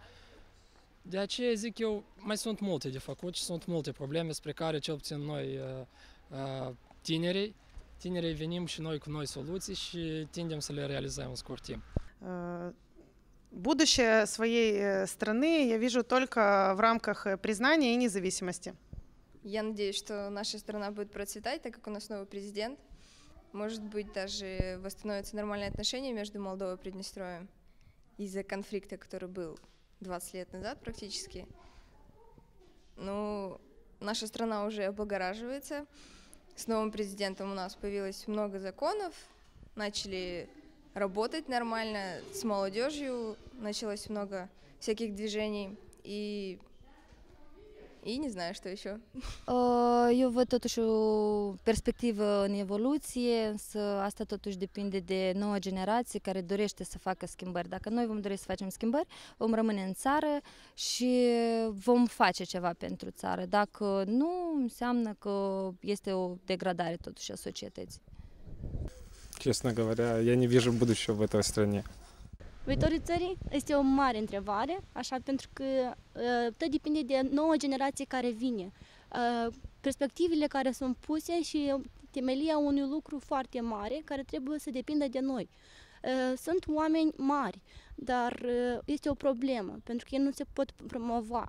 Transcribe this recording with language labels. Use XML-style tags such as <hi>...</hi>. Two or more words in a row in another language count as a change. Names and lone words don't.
<ro>De aceea zic eu, mai sunt multe de făcut și sunt multe probleme spre care cel puțin noi tinerii venim și noi cu noi soluții și tindem să le realizăm în scurt timp.</ro> <ru>Будущее своей страны я вижу только в рамках признания и независимости. Я надеюсь, что наша страна будет процветать, так как у нас новый президент. Может быть, даже восстановятся нормальные отношения между Молдовой и Приднестровьем из-за конфликта, который был 20 лет назад практически. Ну, наша страна уже облагораживается. С новым президентом у нас появилось много законов, начали работать нормально, с молодежью началось много всяких движений и не знаю, что еще.</ru> <ro>Eu văd totuși o perspectivă în evoluție, însă asta totuși depinde de noua generație care dorește să facă schimbări. Dacă noi vom dori să facem schimbări, vom rămâne în țară și vom face ceva pentru țară. Dacă nu, înseamnă că este o degradare totuși a societății.</ro> <ru>Честно говоря, я не вижу будущего в этой стране.</ru> <ro>Viitorul țării este o mare întrebare, așa, pentru că tot depinde de noua generație care vine. Perspectivele care sunt puse și temelia unui lucru foarte mare care trebuie să depindă de noi. Sunt oameni mari, dar este o problemă, pentru că ei nu se pot promova.</ro>